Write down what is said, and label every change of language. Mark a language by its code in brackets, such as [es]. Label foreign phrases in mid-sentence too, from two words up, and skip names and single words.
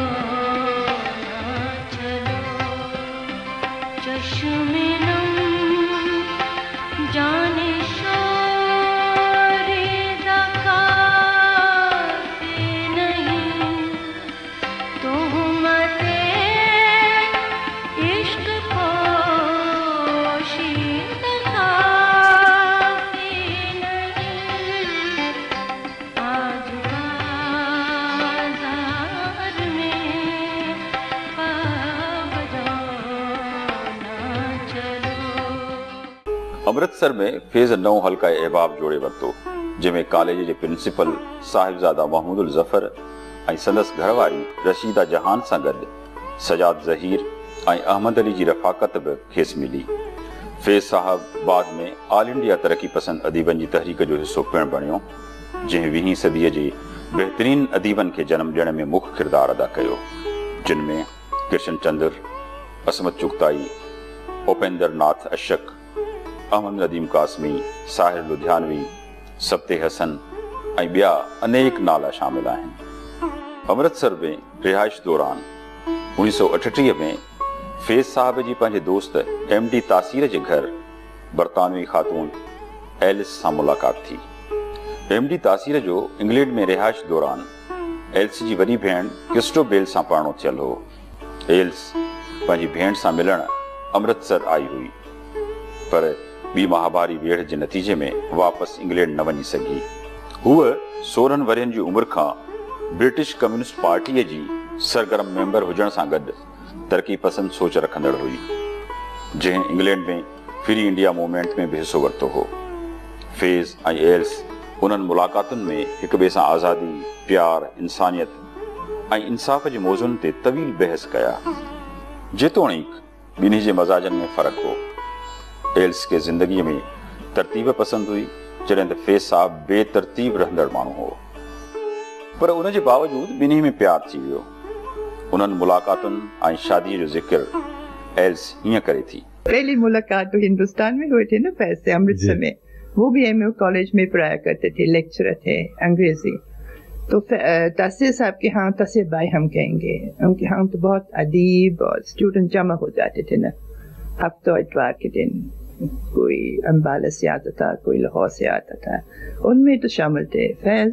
[ur] چلو، چشمے نم جانے شورے ذکافی نہیں، تہمتِ عشق پوشیدہ کافی نہیں. آج بازار میں پاگلوں چلو. [sd] अमृतसर में फैज़ नओं हल्का अहबाब जोड़े वरितो, जंहिंमें कॉलेज जे प्रिंसिपल साहिबज़ादा महमूदुल ज़फ़र ऐं संदसि घरवारी रशीदा जहान सां गॾु सजाद ज़हीर ऐं अहमद अली जी रफ़ाक़त बि खेसि मिली। फैज़ साहब बाद में ऑल इंडिया तरक़ी पसंद अदीबनि जी तहरीक जो हिसो पिणु बणियो, जंहिं 20वीं सदीअ जे बहितरीन अदीबनि खे जनम ॾियण में मुख्य किरदारु अदा कयो, जिन में कृष्ण चंद्र, असमत चुगताई, उपेंद्र नाथ अशक, अहमद नदीम कासमी, साहिर लुधियानवी, सबते हसन ऐं ॿिया अनेक नाला शामिल आहिनि। अमृतसर में रिहाइश दौरान 1938 में फैज़ साहब जी पंहिंजे दोस्त MD तासीर जे घर बरतानवी ख़ातून एलिस सां मुलाक़ात थी। MD तासीर जो इंग्लैंड में रिहाइश दौरान एलिस जी वॾी भेण क्रिस्टोबेल सां पाणो थियल हो। एलिस पंहिंजी भेण सां मिलण अमृतसर आई हुई, पर ॿी महाभारी वेढ़ जे नतीजे में वापसि इंग्लैंड न वञी सघी। हूअ 16 वरियनि जी उमिरि खां ब्रिटिश कम्युनिस्ट पार्टीअ जी सरगर्म मेंबर हुजण सां गॾु तरक़ी पसंद सोच रखंदड़ हुई, जंहिं इंग्लैंड में फ्री इंडिया मूवमेंट में भी हिस्सो वरितो हो। फैज़ ऐं एलिस उन्हनि मुलाक़ातुनि में हिक ॿिए सां आज़ादी, प्यार, इंसानियत ऐं इंसाफ़ जे मौज़ुअनि ते तवील बहस कया। जेतोणीकि ॿिन्ही जे मज़ाजनि में फ़र्क़ु हो। एलिस खे ज़िंदगीअ में तरतीब पसंद हुई, जॾहिं त फैज़ साहब बेतरतीब रहंदड़ माण्हू हो, पर उन जे बावजूदि ॿिन्ही में प्यार थी वियो। उन्हनि मुलाक़ातुनि ऐं शादीअ जो ज़िक्र एलिस हीअं करे थी। [ur] پہلی ملاقات تو ہندوستان میں ہوئی تھی نا، فیض سے امرتسر میں. وہ بھی ایم او کالج میں پڑھایا کرتے تھے، لیکچرر تھے انگریزی. تو تاثیر صاحب کے یہاں تاثیر بھائی ہم کہیں گے، ان کے یہاں تو بہت ادیب اور سٹوڈنٹ جمع ہو جاتے تھے نا. ہفتہ اتوار کے دن کوئی امبالہ سے آتا تھا، کوئی لاہور سے آتا تھا، ان میں تو شامل تھے فیض.